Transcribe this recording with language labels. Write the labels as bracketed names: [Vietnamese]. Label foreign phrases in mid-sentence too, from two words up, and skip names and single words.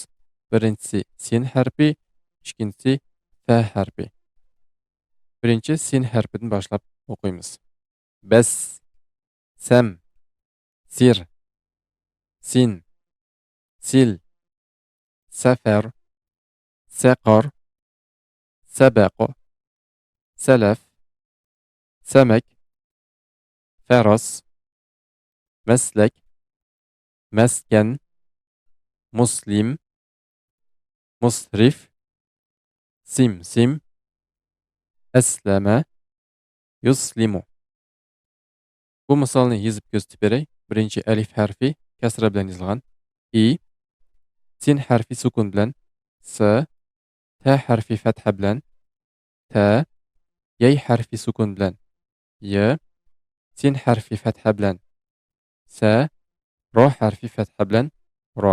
[Uzbek] Birinchisi sin harfi, ikkinchisi fa harfi. Birinchi sin harfidan boshlab o'qiymiz. [Arabic] بس سم سر سن, سل سفر, سقر سبق سلف سمك فرس مسلك, مسكن مسلم مصرف سمسم أسلم يسلم. [Uzbek] Bu misolni yozib ko'rsatib beray. Birinchi alif harfi kasra bilan yozilgan. I, sin harfi sukun bilan, s, ta harfi fatha bilan, ta, yay harfi sukun bilan, y, sin harfi fatha bilan, sa, ro harfi fatha bilan, ro.